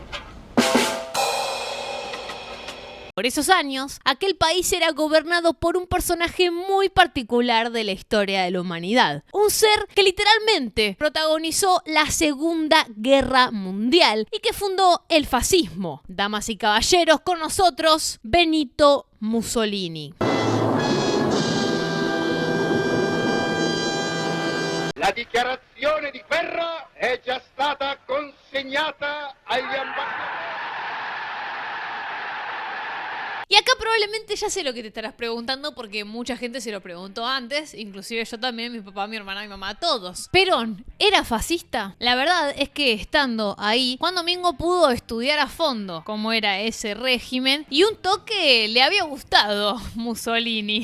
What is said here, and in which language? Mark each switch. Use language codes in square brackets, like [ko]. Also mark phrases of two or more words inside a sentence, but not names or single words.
[es] Por esos años, aquel país era gobernado por un personaje muy particular de la historia de la humanidad. Un ser que literalmente protagonizó la Segunda Guerra Mundial y que fundó el fascismo. Damas y caballeros, con nosotros, Benito Mussolini. [it] La dichiarazione di guerra è già stata consegnata agli ambasciatori. [es] Y acá probablemente ya sé lo que te estarás preguntando, porque mucha gente se lo preguntó antes, inclusive yo también, mi papá, mi hermana, mi mamá, todos. ¿Perón era fascista? La verdad es que estando ahí, Juan Domingo pudo estudiar a fondo cómo era ese régimen y un toque le había gustado Mussolini.